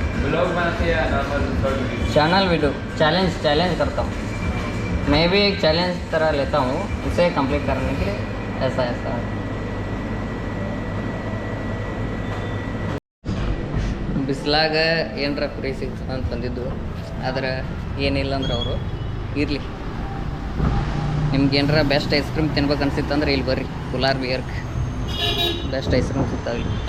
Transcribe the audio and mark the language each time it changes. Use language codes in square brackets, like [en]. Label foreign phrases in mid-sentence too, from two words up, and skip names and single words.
[hi] ब्लॉग बनाते हैं या नॉर्मल शॉर्ट वीडियो? चैनल वीडियो चैलेंज करता हूँ। मैं भी एक चैलेंज तरह लेता हूँ, उसे कंप्लीट करने के लिए ऐसा [kn] ಬಿಸಿಲಾಗ ಏನರ ಫ್ರೀ ಸಿಗ್ತದೆ ಅಂತ ಬಂದಿದ್ದು, ಆದ್ರೆ ಏನಿಲ್ಲ ಅಂದ್ರೆ ಅವರು ಇರಲಿ, ನಿಮ್ಗೆ ಏನರ [en] best ice cream [kn] ತಿನ್ಬೇಕು ಅನ್ಸಿತ್ತಂದ್ರೆ ಇಲ್ಲಿ ಬರ್ರಿ, ಕುಲಾರ್ ಬಿಯರ್ಗೆ [en] best ice cream [kn] ಸಿಗ್ತಾವೆ.